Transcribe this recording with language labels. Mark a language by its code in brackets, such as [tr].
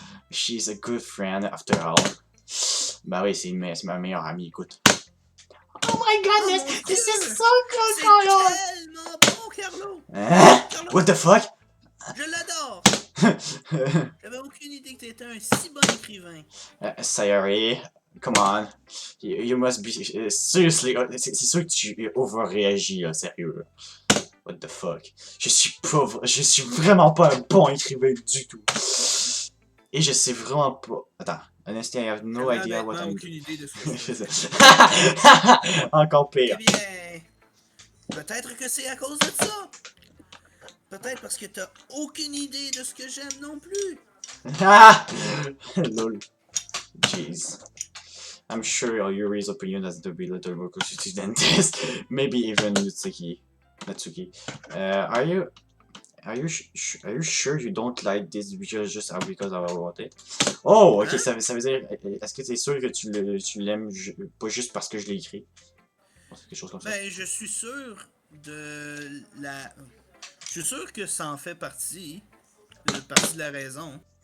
[en] She's a good friend after all. [fr] Bah oui, c'est ma meilleure amie, écoute. [en] Oh my goodness, this is so good, Carlo! [fr] C'est tellement bon, Carlo! Hein? Carlo, [en] What the fuck? [fr] je l'adore! J'avais aucune idée que t'étais un si bon écrivain. [en] Sayori, come on. You must be... seriously, [fr] c'est sûr que tu overréagis, là, sérieux. [en] What the fuck? [fr] Je suis vraiment pas un bon écrivain du tout. Et je sais vraiment pas... Attends. [en] Honestly, I have no idea what I'm [fr] aucune idée de ce que je fais. Encore pire. Eh bien, peut-être que c'est à cause de ça. Peut-être parce que t'as aucune idée de ce que j'aime non plus. [en] Ah! Lol. Jeez. I'm sure Yuri's opinion has to be a little more close than this. Maybe even Natsuki. Are you sure you don't like this video just because I wrote it? [fr] Oh, ok, ça veut dire, est-ce que t'es sûr que tu l'aimes pas juste parce que je l'ai écrit? Quelque chose comme ça. Ben, je suis sûr de la... Je suis sûr que ça en fait partie de la raison.